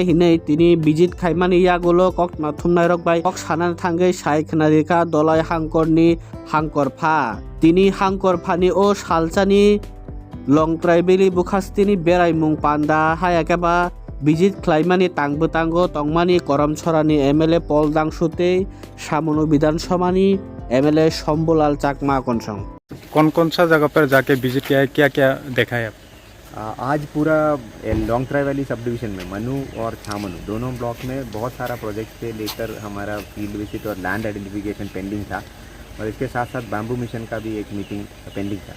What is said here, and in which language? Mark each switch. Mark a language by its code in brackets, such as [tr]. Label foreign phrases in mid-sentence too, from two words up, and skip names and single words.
[trp] hinei tini bijit khaimani yagulo kokma thumnai rok bai kok sanan thangei sai khnarika dolai hangkorni hangkorpha tini hangkorphani o salchani long traibeli bukhastini berai mung panda hayakeba bijit khlaimani tangbo tongmani koromchorani MLA Pol Dangsute सामोनो विधानसभानी MLA शंभुलाल चाकमा कौनसंग। [hi] कौन सा जगह पर जाके विजिट किया है, क्या क्या देखा है आप? आज पूरा लॉन्ग ट्राई वैली [en] sub division [hi] में मनु और छामनु दोनों ब्लॉक में बहुत सारा प्रोजेक्ट से लेकर हमारा [en] field visit [hi] और [en] land identification pending [hi] था और इसके साथ साथ [en] bamboo mission [hi] का भी एक [en] meeting pending [hi] था।